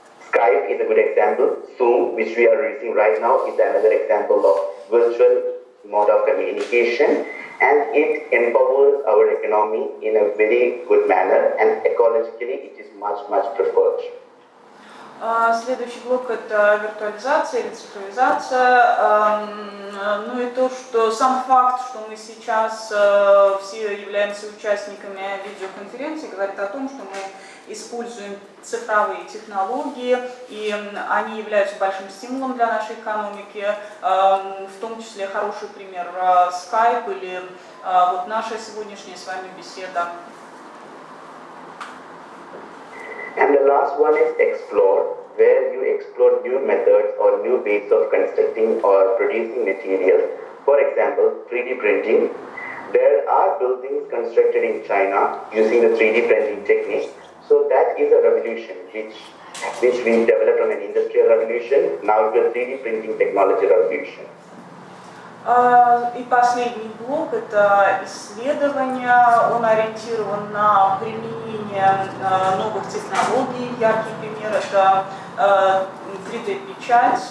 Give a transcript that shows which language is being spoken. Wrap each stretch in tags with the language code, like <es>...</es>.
<en>Skype is a good example. Zoom, which we are using right now, is another example of virtual mode of communication, and it empowers our economy in a very good manner and ecologically it is much preferred.</en> <ru>Следующий блок – это виртуализация или цифровизация. Ну и то, что сам факт, что мы сейчас все являемся участниками видеоконференции, говорит о том, что мы используем цифровые технологии, и они являются большим стимулом для нашей экономики, в том числе хороший пример Skype или вот наша сегодняшняя с вами беседа.</ru> <en>And the last one is explore, where you explore new methods or new ways of constructing or producing materials. For example, 3D printing. There are buildings constructed in China using the 3D printing technique. So that is a revolution which we developed on an industrial revolution. Now it's a 3D printing technology revolution.</en> <ru>И последний блок – это исследование. Он ориентирован на применение новых технологий. Яркий пример – это 3D-печать.</ru>